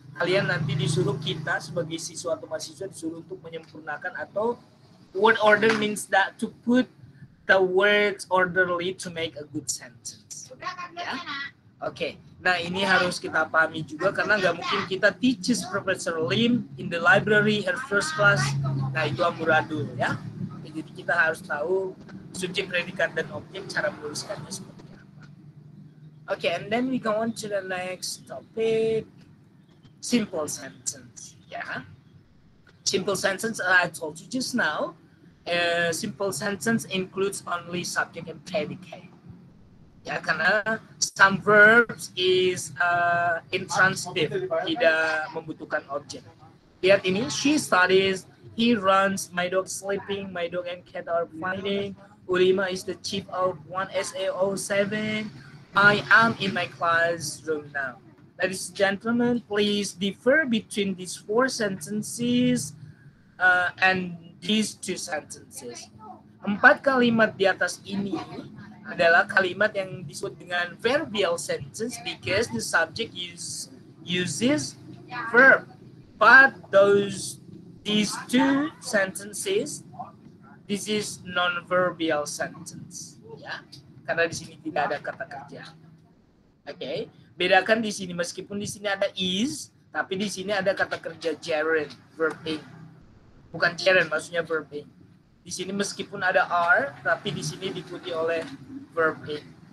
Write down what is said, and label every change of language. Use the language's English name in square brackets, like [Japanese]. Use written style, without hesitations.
[Indonesian] Kalian nanti disuruh, kita sebagai siswa atau mahasiswa disuruh untuk menyempurnakan, atau [English] word order means that to put the words orderly to make a good sentence. [Indonesian] Ya? Oke. Nah, ini harus kita pahami juga, karena nggak mungkin kita [English] teaches Professor Lim in the library her first class. [Indonesian] Nah, itu amburadul, ya. Jadi kita harus tahu subjek, predikat, dan objek, cara menuliskannya seperti apa. [English] Oke, and then we go on to the next topic, simple sentence. Ya. Simple sentence, I told you just now. Simple sentence includes only subject and predicate. [Indonesian] Ya, karena [English] some verbs is intransitive, [Indonesian] tidak membutuhkan objek. [English] Lihat ini, she studies, he runs, my dog sleeping, my dog and cat are fighting, Ulima is the chief of 1SA07, I am in my classroom now. Ladies and gentlemen, please differ between these four sentences and these two sentences. [Indonesian] 4 kalimat di atas ini adalah kalimat yang disebut dengan verbal sentence [English] because the subject uses verb. But these two sentences, this is non-verbal sentence, ya. [Indonesian] Karena di sini tidak ada kata kerja. Oke, bedakan di sini, meskipun di sini ada is, tapi di sini ada kata kerja gerund, verb ing. Bukan gerund, maksudnya verb ing. Di sini meskipun ada are, tapi di sini diikuti oleh verb ing.